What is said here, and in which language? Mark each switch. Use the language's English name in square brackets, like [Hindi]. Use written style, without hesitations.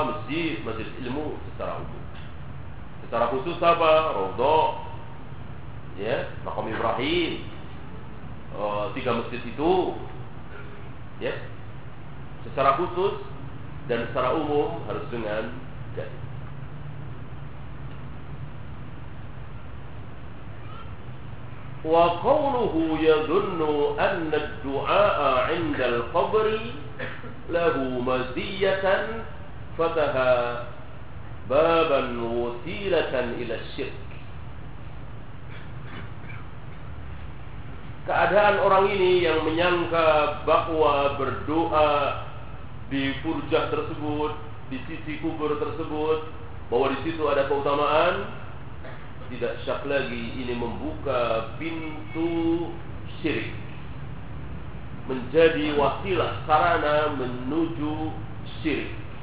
[Indonesian] Masjid, majelis ilmu secara umum. Secara khusus apa? Raudhah. Ya, Maqam Ibrahim. Tiga masjid itu. Ya. Secara khusus dan secara umum harus dengan dalil. [Arabic] وقوله يظن أن الدعاء عند القبر له مزية فتها بابا وسيلة إلى الشرك. [Indonesian] Keadaan orang ini yang menyangka bahwa berdoa di furjah tersebut, di sisi kubur tersebut, bahwa di situ ada keutamaan, tidak syak lagi ini membuka pintu syirik, menjadi wasilah sarana menuju syirik.